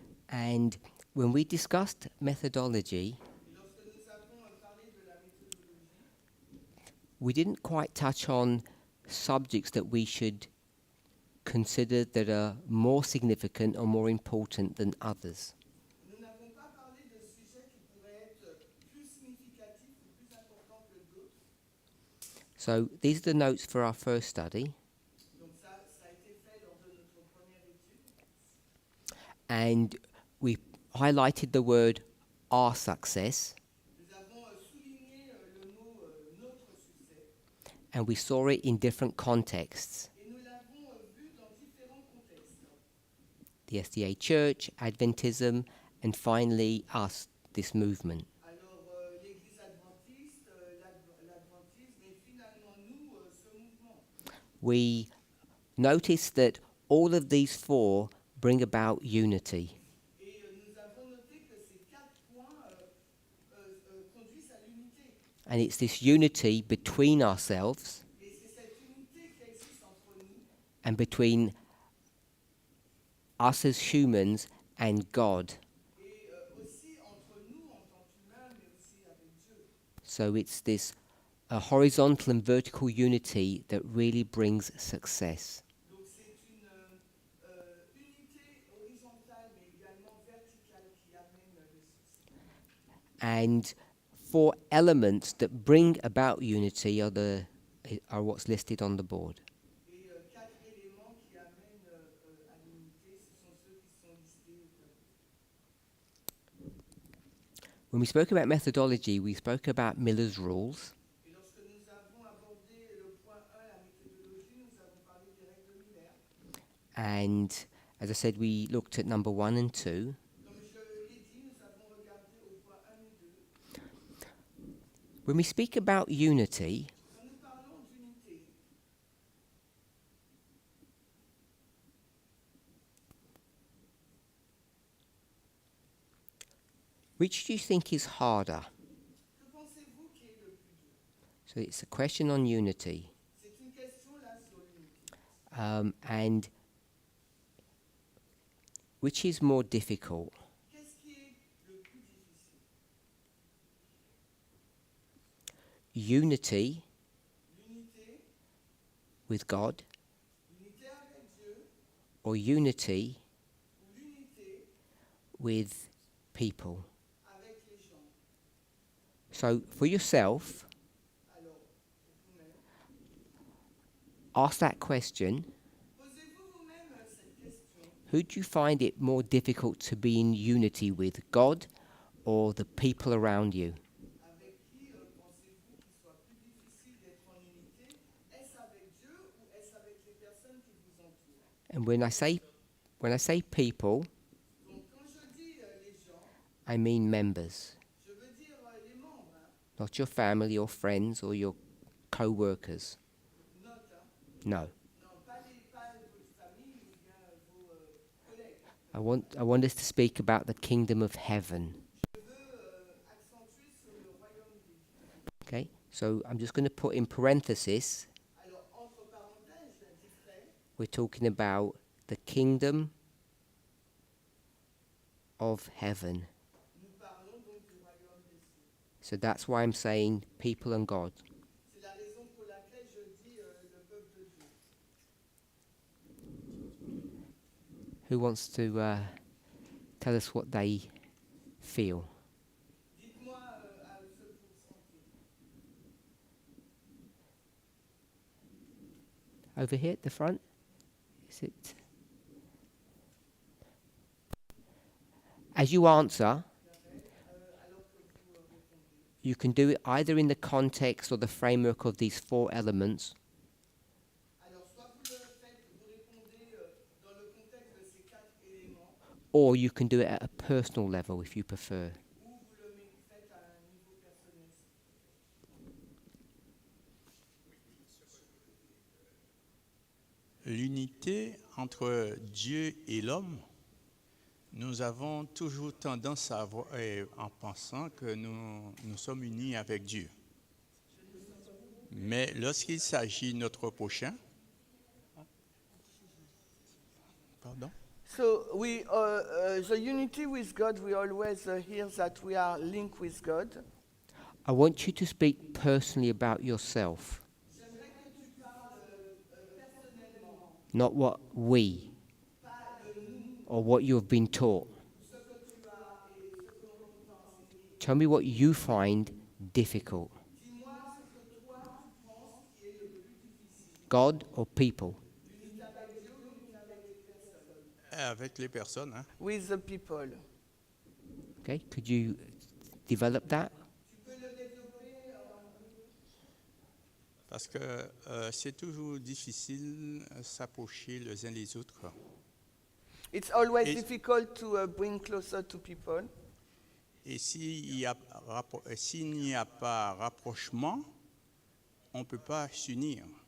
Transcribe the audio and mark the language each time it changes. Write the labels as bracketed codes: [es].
[en] And when we discussed methodology, we didn't quite touch on subjects that we should consider that are more significant or more important than others. [fr] Nous n'avons pas parlé de sujets qui pourraient être plus significatifs ou plus importants que d'autres. [en] So these are the notes for our first study. [fr] Donc ça a été fait lors de notre première étude. [en] And we highlighted the word our success. [fr] Nous avons souligné [en] and we saw it in different contexts. [fr] Et nous l'avons vu dans différents contextes. [en] The SDA Church, Adventism, and finally us, this movement. [fr] Alors, l'Église adventiste, l'adventisme, et finalement nous, ce mouvement. [en] We noticed that all of these four bring about unity. [fr] Et nous avons noté que ces 4 points conduisent à l'unité. [en] And it's this unity between ourselves [fr] Et c'est cette unité qui existe entre nous [en] and between us as humans and God. [fr] et aussi entre nous en tant qu'humains, mais aussi avec Dieu. [en] So it's this horizontal and vertical unity that really brings success. [fr] Donc c'est une unité horizontale, mais également verticale qui amène le succès. [en] And 4 elements that bring about unity are what's listed on the board. [fr] Et 4 éléments qui amènent à l'unité, ce sont ceux qui sont listés au tableau. [en] When we spoke about methodology, we spoke about Miller's rules. [fr] Et lorsque nous avons abordé le point 1, la méthodologie, nous avons parlé des règles de Miller. [en] And as I said, we looked at number 1 and 2. [fr] Comme je l'ai dit, nous avons regardé au point 1 et 2. [en] When we speak about unity, [fr] Quand nous parlons d'unité, [en] which do you think is harder? [fr] que pensez-vous qui est le plus dur? [en] So it's a question on unity. [fr] C'est une question là sur l'unité. [en] And which is more difficult? [fr] Qu'est-ce qui est le plus difficile? [en] Unity [fr] L'unité, [en] with God [fr] l'unité avec Dieu [en] or unity [fr] ou l'unité [en] with people? [fr] avec les gens? [en] So for yourself, [fr] Alors, pour vous-même, [en] ask that question. [fr] posez-vous vous-même cette question. [en] Who do you find it more difficult to be in unity with, God or the people around you? [fr] Avec qui pensez-vous qu'il soit plus difficile d'être en unité? Est-ce avec Dieu ou est-ce avec les personnes qui vous entourent? [en] And when I say people, [fr] Donc quand je dis les gens, [en] I mean members, [fr] je veux dire les membres, hein. [en] not your family or friends or your co-workers. [fr] Note, hein. [en] No. [fr] Non, pas votre famille ou bien vos collègues. [en] I want us to speak about the kingdom of heaven. [fr] Je veux accentuer sur le royaume des dieux. [en] Okay? So I'm just going to put in parenthesis, [fr] Alors, entre parenthèses, j'indiquerai [en] we're talking about the kingdom of heaven. [fr] nous parlons donc du royaume des cieux. [en] So that's why I'm saying people and God. [fr] C'est la raison pour laquelle je dis le peuple de Dieu. [en] Who wants to tell us what they feel? [fr] Dites-moi à ce que vous sentez. [en] Over here at the front? Is it? As you answer, [fr] Alors que vous répondez. [en] you can do it either in the context or the framework of these 4 elements, [fr] Alors, soit vous le faites, vous répondez dans le contexte de ces 4 éléments, [en] or you can do it at a personal level if you prefer. [fr] ou vous le faites à un niveau personnel. L'unité entre Dieu et l'homme, nous avons toujours tendance à avoir, en pensant que nous sommes unis avec Dieu. Mais lorsqu'il s'agit de notre prochain, pardon? [en] So we, the unity with God, we always hear that we are linked with God. I want you to speak personally about yourself, not what we or what you have been taught. Tell me what you find difficult. God or people? [fr] Avec les personnes, hein? [en] With the people. Okay, could you develop that? [fr] Parce que c'est toujours difficile de s'approcher les uns les autres. [en] It's always [fr] Et- [en] difficult to bring closer to people. [fr] Et s'il n'y a pas rapprochement, on ne peut pas s'unir.